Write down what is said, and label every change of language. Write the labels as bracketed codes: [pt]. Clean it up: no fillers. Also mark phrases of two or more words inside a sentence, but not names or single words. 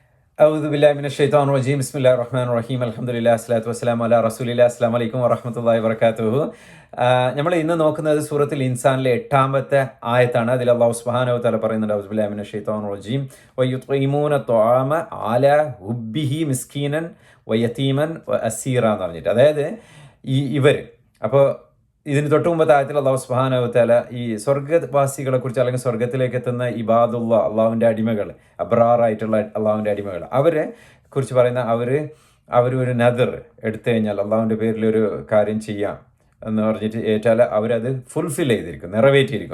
[ar] أعوذ بالله من الشيطان الرجيم بسم الله الرحمن الرحيم الحمد لله الصلاة والسلام على رسول الله السلام عليكم ورحمة الله وبركاته. [ml] നമ്മൾ ഇന്ന് നോക്കുന്നത് സൂറത്തുൽ ഇൻസാനിലെ 8ാമത്തെ ആയത്താണ്. അതിൽ [ar] الله سبحانه وتعالى [ml] പറയുന്നുണ്ട് [ar] أعوذ بالله من الشيطان الرجيم ويطعمون الطعام على حبه مسكينا ويتيما وأسيرا [ml] എന്ന് പറഞ്ഞിട്ട്, അതായത് ഇവർ അപ്പോൾ ഇതിന് തൊട്ട് മുമ്പത്തെ ആയത്തിൽ [ar] الله سبحانه وتعالى [ml] ഈ സ്വർഗ്ഗവാസികളെ കുറിച്ച് അല്ലെങ്കിൽ സ്വർഗ്ഗത്തിലേക്ക് എത്തുന്ന ഇബാദുള്ള അള്ളാഹുവിൻ്റെ അടിമകൾ, അബ്രാറായിട്ടുള്ള അള്ളാഹുവിൻ്റെ അടിമകൾ, അവരെ കുറിച്ച് പറയുന്ന അവർ ഒരു നദർ എടുത്തു കഴിഞ്ഞാൽ അള്ളാഹുവിൻ്റെ പേരിൽ ഒരു കാര്യം ചെയ്യാം എന്ന് പറഞ്ഞിട്ട് ഏറ്റാൽ അവരത് ഫുൾഫിൽ ചെയ്തിരിക്കും, നിറവേറ്റിയിരിക്കും.